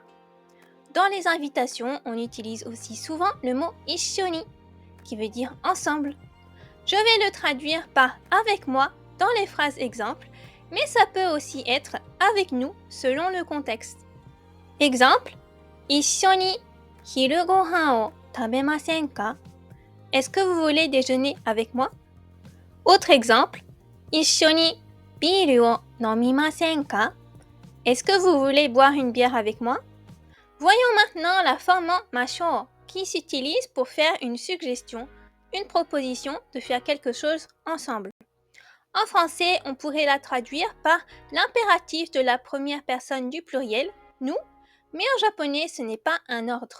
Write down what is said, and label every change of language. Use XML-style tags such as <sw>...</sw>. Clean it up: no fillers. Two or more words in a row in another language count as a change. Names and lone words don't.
<fr>Dans les invitations, on utilise aussi souvent le mot ishoni, qui veut dire ensemble. Je vais le traduire par avec moi dans les phrases exemples, mais ça peut aussi être avec nous selon le contexte. Exemple,</fr> <ja>一緒に昼ご飯を食べませんか?</ja> <fr>Est-ce que vous voulez déjeuner avec moi? Autre exemple,</fr> <ja>一緒にビールを飲みませんか?</ja> <fr>Est-ce que vous voulez boire une bière avec moi? Voyons maintenant la forme en mashou qui s'utilise pour faire une suggestion, une proposition de faire quelque chose ensemble. En français, on pourrait la traduire par l'impératif de la première personne du pluriel, nous, mais en japonais, ce n'est pas un ordre.</fr>